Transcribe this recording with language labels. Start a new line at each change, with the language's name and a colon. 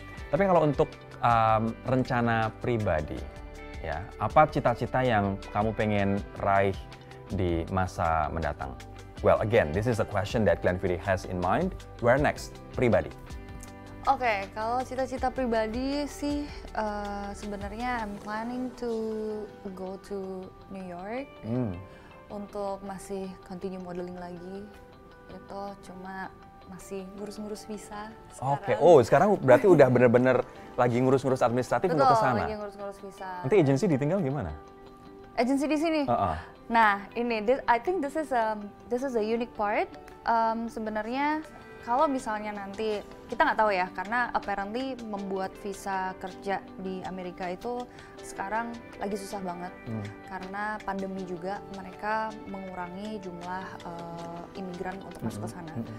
Indonesian: Tapi kalau untuk rencana pribadi, ya, apa cita-cita yang kamu pengen raih di masa mendatang?
English: Well, again, this is a question that Glenfiddich has in mind. Where next?
Indonesian: Pribadi. Oke, kalau cita-cita pribadi sih sebenarnya
English: I'm planning to go to New York
Indonesian: untuk masih continue modeling lagi. Itu cuma masih ngurus-ngurus visa sekarang. Sekarang berarti udah bener-bener lagi ngurus-ngurus administratif untuk ke sana. Lagi ngurus-ngurus visa. Nanti agensi ditinggal gimana? Agensi di sini?
English: Nah, I think this is a unique part.
Indonesian: Sebenarnya kalau misalnya nanti kita nggak tahu ya, karena apparently membuat visa kerja di Amerika itu sekarang lagi susah banget karena pandemi juga, mereka mengurangi jumlah imigran untuk masuk ke sana.